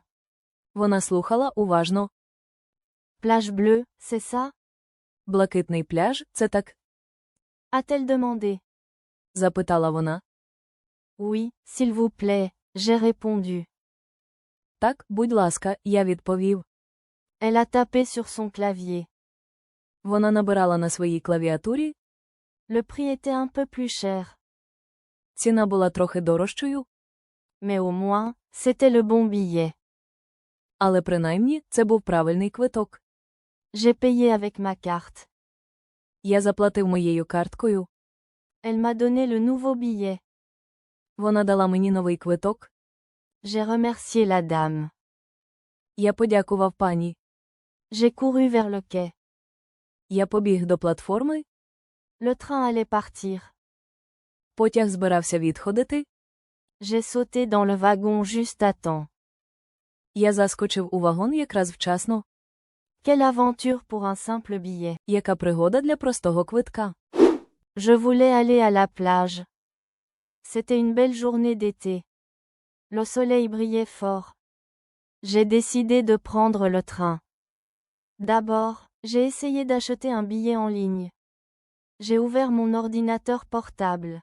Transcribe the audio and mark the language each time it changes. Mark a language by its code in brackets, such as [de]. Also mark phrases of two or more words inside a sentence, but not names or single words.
[uk] Вона слухала уважно. [fr] Plage bleue, c'est ça? [uk] Блакитний пляж – це так? [fr] A-t-elle demandé? [uk] Запитала вона. [fr] Oui, s'il vous plaît, j'ai répondu. [uk] Так, будь ласка, я відповів. [fr] Elle a tapé sur son clavier. [uk] Вона набирала на своїй клавіатурі. [fr] Le prix était un peu plus cher. [uk] Ціна була трохи дорожчою, [fr] Mais au moins, c'était le bon billet. [uk] але принаймні це був правильний квиток. [fr] J'ai payé avec ma carte. [uk] Я заплатив моєю карткою. [fr] Elle m'a donné le nouveau billet. [uk] Вона дала мені новий квиток. [fr] J'ai remercié la dame. [uk] Я подякував пані. [fr] J'ai couru vers le quai. [uk] Я побіг до платформи. [fr] Le train allait partir. [uk] Потяг збирався відходити. [fr] J'ai sauté dans le wagon juste à temps. [uk] Я заскочив у вагон якраз вчасно. [fr] Quelle aventure pour un simple billet. [uk] Яка пригода для простого квитка. [fr] Je voulais aller à la plage. C'était une belle journée d'été. Le soleil brillait fort. J'ai décidé de prendre le train. D'abord, j'ai essayé d'acheter un billet en ligne. J'ai ouvert mon ordinateur portable.